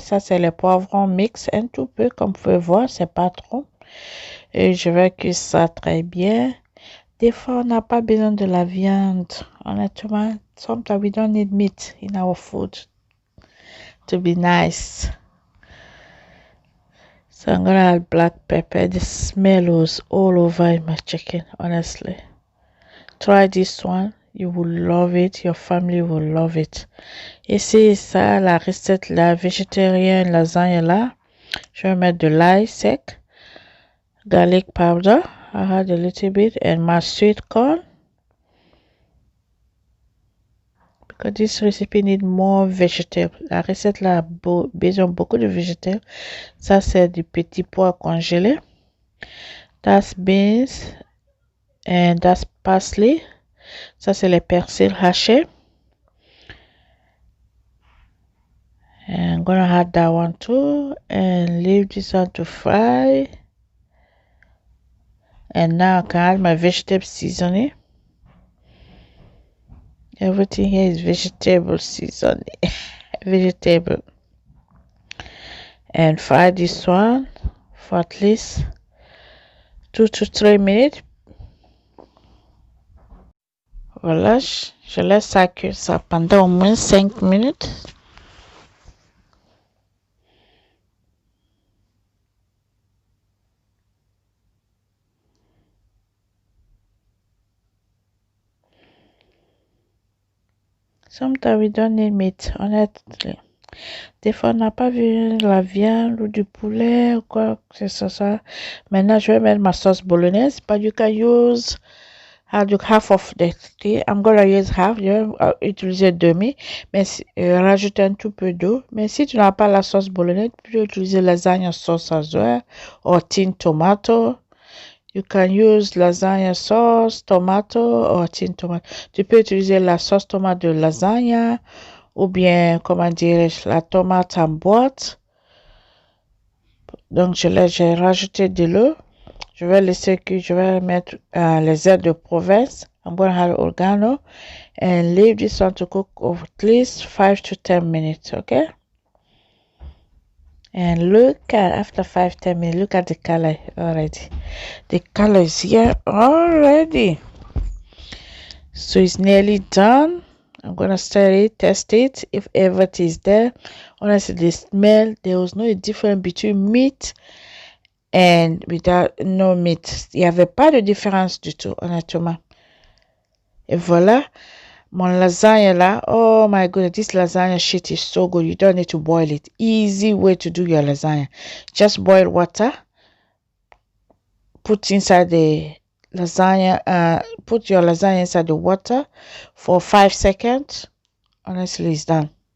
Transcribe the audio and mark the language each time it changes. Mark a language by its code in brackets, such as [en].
[fr] Ça, c'est les poivrons mix. Un tout peu, comme vous pouvez voir, c'est pas trop. Et je vais cuire ça très bien. Des fois, on n'a pas besoin de la viande. Honnêtement, [en] sometimes we don't need meat in our food to be nice. So I'm gonna add black pepper. The smell was all over in my chicken, honestly. Try this one. You will love it. Your family will love it. [fr] Ici, ça, la recette, la végétarienne lasagne là. Je vais mettre de l'ail sec, [en] garlic powder. I had a little bit, and my sweet corn. Because this recipe need more vegetable. [fr] La recette là a besoin beaucoup de végétales. Ça, c'est du petit pois congelé. [en] That's beans. And that's parsley. [fr] Ça, c'est les persils hachés. [en] And I'm gonna add that one too. And leave this one to fry. And now I can add my vegetable seasoning. Everything here is vegetable seasoning. Vegetable. And fry this one for at least 2 to 3 minutes. [fr] Voilà, je laisse ça cuire ça pendant au moins 5 minutes. [en] Sometimes we don't need meat, [fr] honnêtement. Des fois, on n'a pas vu la viande ou du poulet ou quoi que ce soit. Maintenant, je vais mettre ma sauce bolognaise. [en] But you can use half of the tea. I'm gonna use half. [fr] Je vais utiliser demi. Mais rajouter un tout peu d'eau. Mais si tu n'as pas la sauce bolognaise, tu peux utiliser lasagna sauce [en] as well. Or tin tomato. You can use lasagna sauce, tomato or tin tomato. [fr] Tu peux utiliser la sauce tomate de lasagna ou bien, comment dirais-je, la tomate en boîte. Donc, j'ai rajouté de l'eau. Je vais laisser que je vais mettre les herbes de province. [en] I'm going to add oregano and leave this one to cook for at least 5 to 10 minutes, okay? And look at, after 5-10 minutes, look at the color already. The color is here already. So it's nearly done. I'm gonna stir it, test it. If everything is there, honestly, the smell, there was no difference between meat and without no meat. [fr] Il n'y avait pas de différence du tout, honnêtement. Et voilà, mon lasagna là. [en] Oh my goodness, this lasagna shit is so good. You don't need to boil it. Easy way to do your lasagna. Just boil water. Put inside the lasagna. Put your lasagna inside the water for 5 seconds. Honestly, it's done.